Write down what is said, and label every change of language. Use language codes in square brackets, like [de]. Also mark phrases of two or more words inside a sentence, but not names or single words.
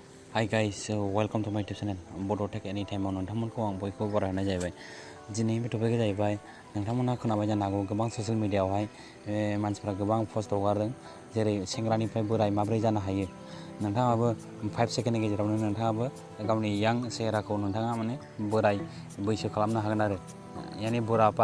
[en] Hi guys, welcome to my YouTube channel Bodo Tech Anytime [brx] नोंथांमोनखौ आं बयखौबो बरायनाय जाहैबाय दिनैनि टपिकआ जाहैबाय नोंथांमोना खोनाबाय जानो हागौ गोबां ससियेल मिडियायावहाय मानसिफ्रा गोबां पोस्ट हगारदों जेरै सेंग्रानिफ्राय बोराय माब्रै जानो हायो नोंथाङाबो 5 सेकेन्डनि गेजेरावनो नोंथाङाबो गावनि यां सेहेराखौ नोंथाङा माने बोराय बैसो खालामनो हागोन आरो यानि बुरापा